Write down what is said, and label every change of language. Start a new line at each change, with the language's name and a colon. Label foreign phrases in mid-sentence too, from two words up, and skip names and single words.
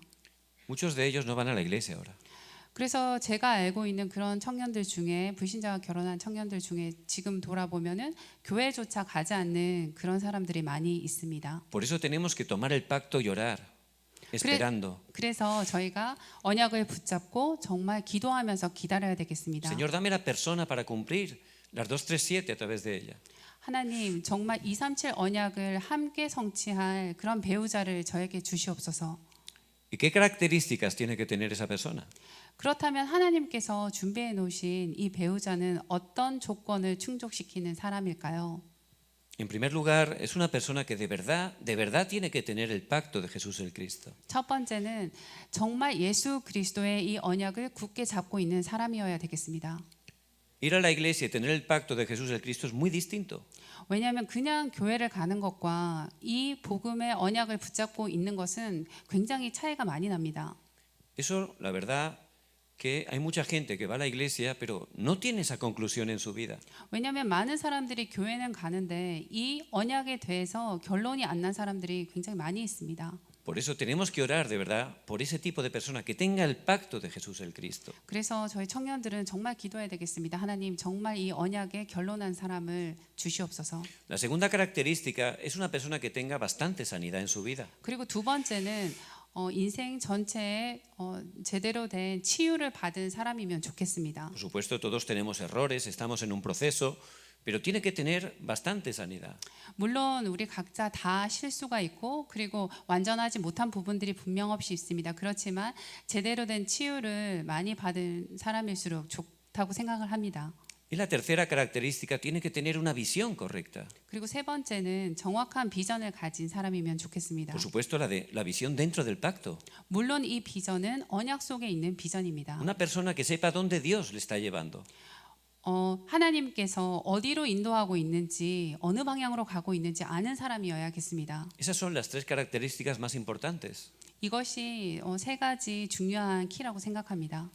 Spanish: Muchos de ellos no van a la iglesia ahora.
Korean: 그래서 제가 알고 있는 그런 청년들 중에 불신자와 결혼한 청년들 중에 지금 돌아보면은 교회조차 가지 않는 그런 사람들이 많이 있습니다.
Spanish: Por eso tenemos que tomar el pacto y orar, esperando.
Korean: 그래서 저희가 언약을 붙잡고 정말 기도하면서 기다려야 되겠습니다.
Spanish: Señor, dame la persona para cumplir las 237 a través de ella.
Korean: 하나님, 정말 237 언약을 함께 성취할 그런 배우자를 저에게 주시옵소서.
Spanish: ¿Y qué características tiene que tener esa persona?
Korean: 그렇다면 하나님께서 준비해 놓으신 이 배우자는 어떤 조건을 충족시키는 사람일까요?
Spanish: En primer lugar, es una persona que de verdad tiene que tener el pacto de Jesús el Cristo.
Korean: 첫 번째는 정말 예수 그리스도의 이 언약을 굳게 잡고 있는 사람이어야 되겠습니다.
Spanish: Ir a la iglesia y tener el pacto de Jesús el Cristo es muy distinto.
Korean: 왜냐하면 그냥 교회를 가는 것과 이 복음의 언약을 붙잡고 있는 것은 굉장히 차이가 많이 납니다.
Spanish: Eso, la verdad, que hay mucha gente que va a la iglesia, pero no tiene esa conclusión en su vida.
Korean: 왜냐하면 많은 사람들이 교회는 가는데 이 언약에 대해서 결론이 안 난 사람들이 굉장히 많이 있습니다.
Spanish: Por eso tenemos que orar de verdad por ese tipo de persona que tenga el pacto de Jesús el Cristo.
Korean: 그래서 저희 청년들은 정말 기도해야 되겠습니다. 하나님, 정말 이 언약에 결론한 사람을 주시옵소서.
Spanish: La segunda característica es una persona que tenga bastante sanidad en su vida.
Korean: 그리고 두 번째는 인생 전체에 제대로 된 치유를 받은 사람이면 좋겠습니다.
Spanish: Por supuesto, todos tenemos errores, estamos en un proceso, pero tiene que tener bastante sanidad.
Korean: 물론 우리 각자 다 실수가 있고 그리고 완전하지 못한 부분들이 분명 없이 있습니다. 그렇지만 제대로 된 치유를 많이 받은 사람일수록 좋다고 생각을 합니다.
Spanish: Y la tercera característica tiene que tener una visión correcta.
Korean: 그리고 세 번째는 정확한 비전을 가진 사람이면 좋겠습니다.
Spanish: Por supuesto, la visión dentro del pacto.
Korean: 물론 이 비전은 언약 속에 있는 비전입니다.
Spanish: Una persona que sepa dónde Dios le está llevando.
Korean: 하나님께서 어디로 인도하고 있는지 어느 방향으로 가고 있는지 아는 사람이어야겠습니다.
Spanish: Esas son las tres características más importantes.
Korean: 이것이 세 가지 중요한 키라고 생각합니다.